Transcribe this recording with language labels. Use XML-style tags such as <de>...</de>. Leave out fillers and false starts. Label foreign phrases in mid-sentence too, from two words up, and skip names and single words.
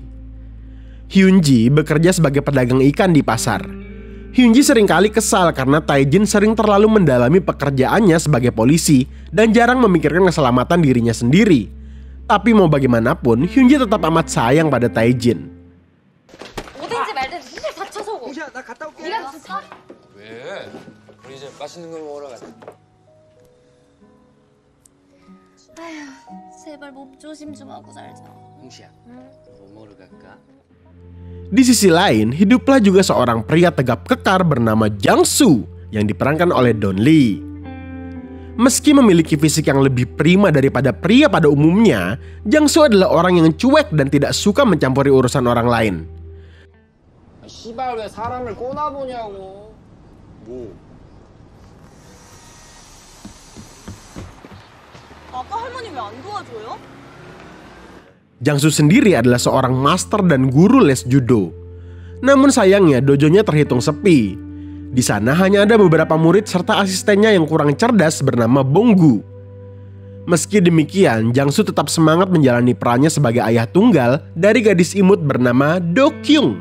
<id>Hyun-ji bekerja sebagai pedagang ikan di pasar. Hyun-ji seringkali kesal karena Tae-jin sering terlalu mendalami pekerjaannya sebagai polisi dan jarang memikirkan keselamatan dirinya sendiri. Tapi mau bagaimanapun, Hyun-ji tetap amat sayang pada Tae-jin.</id> <ko>뭐든지 말든지 진짜 다쳐서 오고. 홍시야 나 갔다 올게. 네가 갔어? 왜? 우리 이제 맛있는 걸 먹으러 가자. 아휴, 제발 몸 조심 좀 하고 살자. 홍시야 뭐 먹으러 갈까?</ko> <id>Di sisi lain, hiduplah juga seorang pria tegap kekar bernama Jang-soo yang diperankan oleh Don Lee. Meski memiliki fisik yang lebih prima daripada pria pada umumnya, Jang-soo adalah orang yang cuek dan tidak suka mencampuri urusan orang lain.</id> <ko>씨발 왜 사람을 꼬나보냐고. 뭐? 아까 할머니 왜 안 도와줘요?</ko> <id>Jang-soo sendiri adalah seorang master dan guru les judo. Namun sayangnya dojonya terhitung sepi. Di sana hanya ada beberapa murid serta asistennya yang kurang cerdas bernama Bong-gu. Meski demikian, Jang-soo tetap semangat menjalani perannya sebagai ayah tunggal dari gadis imut bernama Do-kyung.</id>